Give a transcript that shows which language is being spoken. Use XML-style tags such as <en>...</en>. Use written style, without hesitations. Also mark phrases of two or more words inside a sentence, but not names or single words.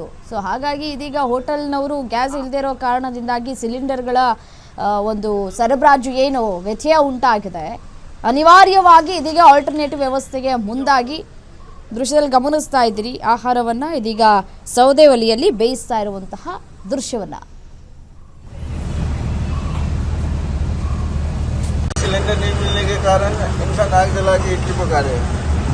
<kn>ಸೊ ಹಾಗಾಗಿ ಇದೀಗ ಹೋಟೆಲ್ನವರು ಗ್ಯಾಸ್ ಇಲ್ಲದೇ ಇರೋ ಕಾರಣದಿಂದಾಗಿ ಸಿಲಿಂಡರ್ಗಳ ಒಂದು ಸರಬರಾಜು ಏನು ವ್ಯತ್ಯಯ ಉಂಟಾಗಿದೆ, ಅನಿವಾರ್ಯವಾಗಿ ಇದೀಗ ಆಲ್ಟರ್ನೇಟಿವ್ ವ್ಯವಸ್ಥೆಗೆ ಮುಂದಾಗಿ ದೃಶ್ಯದಲ್ಲಿ ಗಮನಿಸ್ತಾ ಇದ್ದೀರಿ. ಆಹಾರವನ್ನು ಇದೀಗ ಸೌದೆ ಒಲೆಯಲ್ಲಿ ಬೇಯಿಸ್ತಾ ಇರುವಂತಹ ದೃಶ್ಯವನ್ನು.</kn> <hi>सिलेंडर नहीं मिलने के कारण इंसान आग जला के इडली पका रहे हैं।</hi>